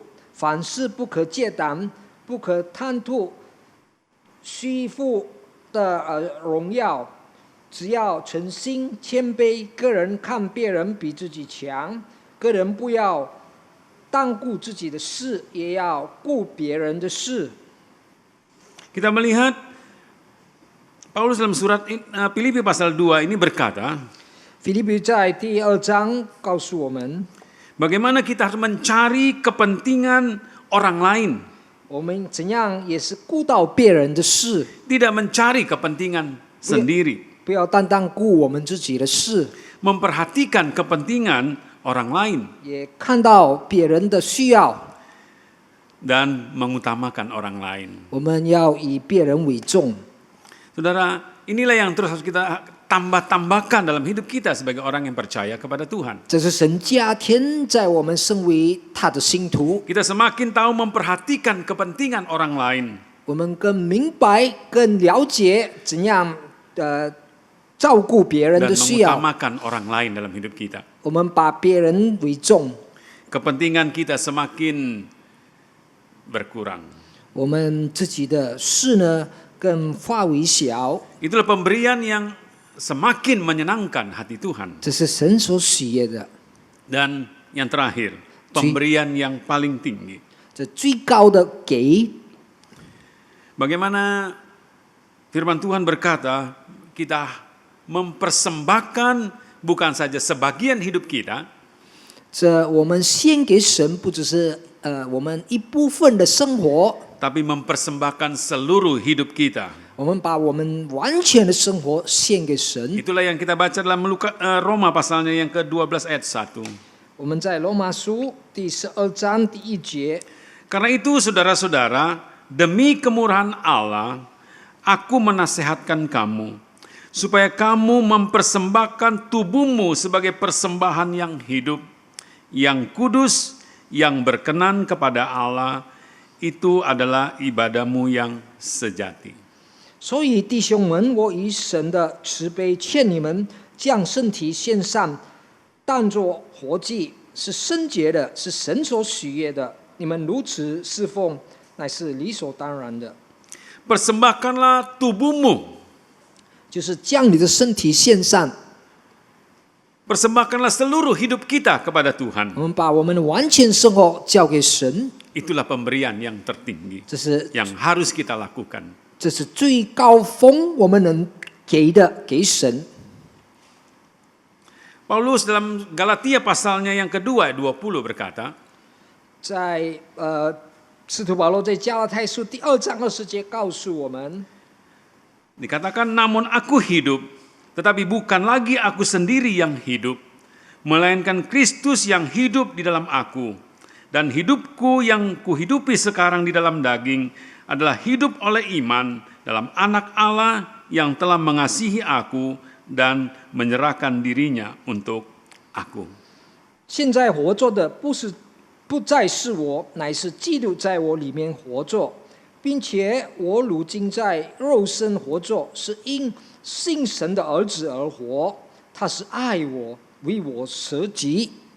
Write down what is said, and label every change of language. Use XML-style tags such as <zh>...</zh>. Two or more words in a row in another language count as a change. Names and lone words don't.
<zh>凡事不可借胆，不可贪图虚浮的荣耀，只要诚心谦卑，个人看别人比自己强，个人不要单顾自己的事，也要顾别人的事。</zh> <id>Kita melihat Paulus dalam surat Filipi pasal 2 ini berkata,</id> <zh>腓立比在第2章告诉我们，</zh> <id>bagaimana kita harus mencari kepentingan orang lain,</id> <zh>我们怎样也是顾到别人的事，</zh> <id>tidak mencari kepentingan sendiri,</id> <zh>不要单单顾我们自己的事，</zh> <id>memperhatikan kepentingan orang lain,</id> <zh>也看到别人的需要，</zh> <id>dan mengutamakan orang lain.</id> <zh>我们要以别人为重。</zh> <id>Saudara, inilah yang terus harus kita tambah-tambahkan dalam hidup kita sebagai orang yang percaya kepada Tuhan.</id> <zh>这是神加添在我们身为他的信徒，</zh> <id>Kita semakin tahu memperhatikan kepentingan orang lain.</id> <zh>我们更明白、更了解怎样照顾别人</zh> <id>Dan</id> <zh>的需要，</zh> <id>mengutamakan orang lain dalam hidup kita.</id> <zh>我们把别人为重，</zh> <id>Kepentingan kita semakin berkurang.</id> <zh>我们自己的事呢更化为小。</zh> <id>Itulah pemberian yang semakin menyenangkan hati Tuhan.</id> <zh>这是神所喜悦的，</zh> <id>Dan yang terakhir, pemberian yang paling tinggi.</id> <zh>这最高的给。</zh> <id>Bagaimana firman Tuhan berkata, kita mempersembahkan bukan saja sebagian hidup kita,</id> <zh>这我们献给神，不只是我们一部分的生活，</zh> <id>tapi mempersembahkan seluruh hidup kita.</id> <zh>我们把我们完全的生活献给神。</zh> <id>Itulah yang kita baca dalam Roma pasalnya yang ke-12 ayat 1.</id> <zh>我们在罗马书第12章第1节，</zh> <id>Karena itu saudara-saudara, demi kemurahan Allah, aku menasehatkan kamu, supaya kamu mempersembahkan tubuhmu sebagai persembahan yang hidup, yang kudus, yang berkenan kepada Allah, itu adalah ibadahmu yang sejati.</id> <zh>所以弟兄们，我以神的慈悲劝你们，将身体献上，当作活祭，是圣洁的，是神所喜悦的。你们如此侍奉，乃是理所当然的。</zh> <id>Persembahkanlah tubuhmu,</id> <zh>就是将你的身体献上，</zh> <id>persembahkanlah seluruh hidup kita kepada Tuhan.</id> <zh>我们把我们的完全生活交给神，</zh> <id>Itulah pemberian yang tertinggi</id> <zh>这是</zh> <id>yang harus kita lakukan.</id> <zh>这是最高峰，我们能给的给神。</zh> <id>Paulus dalam Galatia pasalnya yang kedua 20 berkata,</id> <zh>在使徒保罗在加拉太书第2章20节告诉我们，</zh> <id>dikatakan, namun aku hidup, tetapi bukan lagi aku sendiri yang hidup, melainkan Kristus yang hidup di dalam aku. Dan hidupku yang kuhidupi sekarang di dalam daging adalah hidup oleh iman dalam anak Allah yang telah mengasihi aku dan menyerahkan dirinya untuk aku.</id> <zh>现在活着的不再是我，乃是基督在我里面活着，并且我如今在肉身活着，是因信神的儿子而活。他是爱我，为我舍己。</zh>